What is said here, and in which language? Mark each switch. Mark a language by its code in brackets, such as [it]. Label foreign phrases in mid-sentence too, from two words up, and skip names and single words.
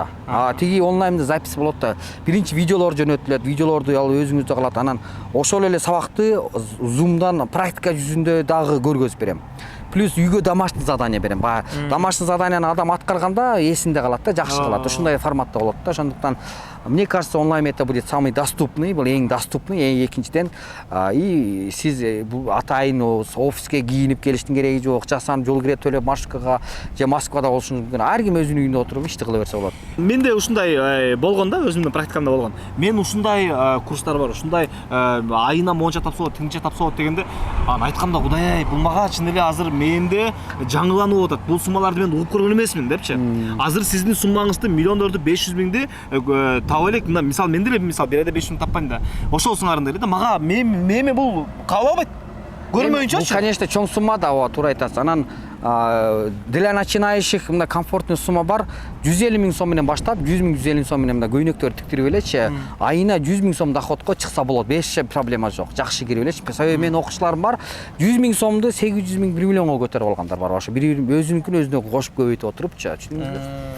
[ky] Тиги онлайнда запись болот да. Биринчи видеолор жөнөтүлөт, видеолорду ал өзүңүздө калат. Анан ошол эле сабакты Zoom'дан практика жүзүндө дагы көргөзүп берем. Плюс үйгө [ru] домашний задание [ky] берем. [ru] Домашний заданияны [ky] адам аткарганда эсинде калат да, жакшы калат. Ушундай форматта болот да. [ru] Ошондуктан мне кажется, онлайн это будет самый доступный, [ky] бул эң доступный, экинчиден и сиз атайын офиске кийинип келиштин кереги жок, жасан жол кире төлөп маршруткага же Москвада болушун мүмкүн. Ар ким өзүнүн үйүндө отуруп ишти кыла берсе болот. Менде ушундай болгон да, өзүмдүн практикамда болгон. Мен ушундай курстар бар, ушундай айына монча тапса болот, тигинче тапса болот дегенде, аны айтканда Кудай, бул мага чын эле азыр менде жаңыланып атат. Бул суммаларды мен угуп көргөн эмесмин депчи. Азыр сиздин суммаңызды миллиондорду 500 миңди таап элек. Мисалы менде эле мисалы бир айда 500 миң таппайм да. Ошол сыңарында эле да мага мени бул кабыл албайт. Көрмөйүнчөчү. Бул, конечно, чоң сумма да, туура айтасыз. Анан [ru] для начинающих [ky] мындай комфортный сумма бар. 150 миң сом менен баштап, 100 миң, 150 сом менен мындай көйнөктөр тиктирип элечи, айына 100 миң сом доходко чыкса болот. Беш проблема жок. Жакшы кирип элечи. Себеби менин окуучуларым бар. 100 миң сомду 800 миң, 1 миллионго көтөрүп алгандар бар. Ошо бир өзүнүкүн өзүнө кошуп көбөйтүп отурупчу, түшүндүңүзбү?